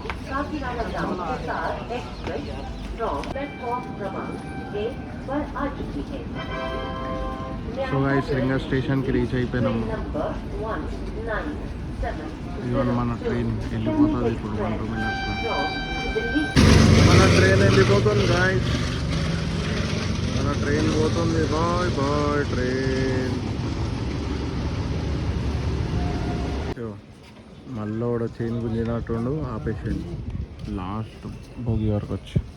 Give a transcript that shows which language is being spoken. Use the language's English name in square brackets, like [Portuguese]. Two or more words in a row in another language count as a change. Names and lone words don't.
[English] Kakinada Down Hisar Express from platform [Hindi] क्रमांक 1 पर आ चुकी है. [English] so guys [Telugu] రింగా స్టేషన్కి రీచ్ అయిపోయినాము. [English] Train number 197 [Telugu] ఇవాళ మన ట్రైన్ వెళ్ళిపోతుంది ఇప్పుడు 1-2 మినిట్స్లో. [English] from Delhi. [Telugu] మన ట్రైన్ వెళ్ళిపోతుంది గాయస్. మన ట్రైన్ పోతుంది. [English] bye bye train. [Telugu] మళ్ళీ కూడా చైన్ గుంజినట్టుండు ఆపేసాడు లాస్ట్ భోగి వరకు వచ్చి.